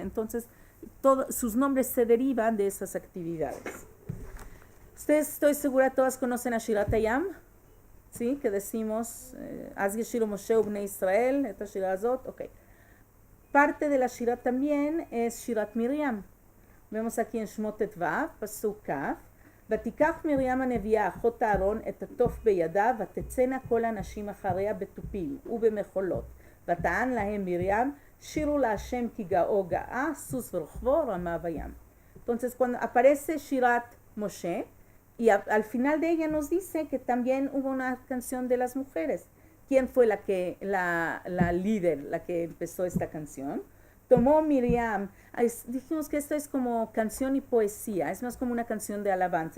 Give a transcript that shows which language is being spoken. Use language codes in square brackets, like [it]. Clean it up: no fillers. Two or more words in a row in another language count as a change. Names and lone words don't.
[es] Entonces, sus nombres se derivan de esas actividades. Ustedes, estoy segura, todas conocen a [he] שירת הים, [es] ¿sí? Que decimos, [he] אז ישירו משה ובני ישראל, [es] esta [he] שירה זאת, [es] ok. Parte de la Shirat también es [he] שירת מרים. [es] Vemos aquí en Shmot Vav, Pasuk Kaf, [he] ותיקח מרים הנביאה אחות אהרון את התוף בידה ותצאנה כל הנשים אחריה בתופים ובמחולות ותען להם מרים שירו להשם כי גאו גאה סוס ורחבו רמה בים. [es] Entonces cuando aparece [he] שירת משה [es] y al final de ella nos dice que también hubo una canción de las mujeres. ¿Quién fue la líder, la que empezó esta canción? Tomó Miriam, dijimos que esto es como canción y poesía, es más como una canción de alabanza.